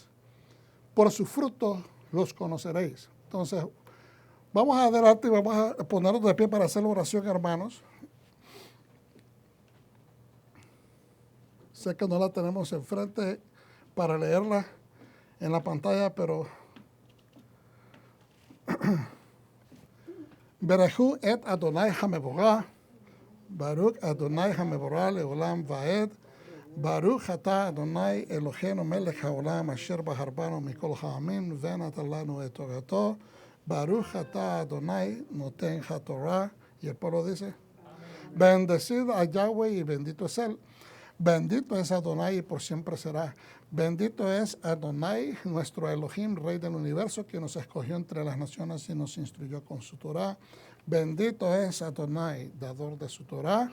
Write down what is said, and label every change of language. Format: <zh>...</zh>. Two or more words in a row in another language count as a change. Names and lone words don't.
<es>Por sus frutos los conoceréis. Entonces, vamos adelante y vamos a ponernos de pie para hacer la oración, hermanos. Sé que no la tenemos enfrente para leerla en la pantalla, pero</es> <he>ברכו את אדוני המבורך, ברוך אדוני המבורך לעולם ועד, ברוך אתה אדוני אלוהינו מלך העולם אשר בחר בנו מכל העמים ונתן לנו את תורתו, ברוך אתה אדוני נותן התורה.</he> <es>Y el pueblo dice, bendecid a Yahweh y bendito es Él. Bendito es Adonai y por siempre será. Bendito es Adonai, nuestro Elohim, Rey del universo, que nos escogió entre las naciones y nos instruyó con su Torah. Bendito es Adonai, dador de su Torah.</es>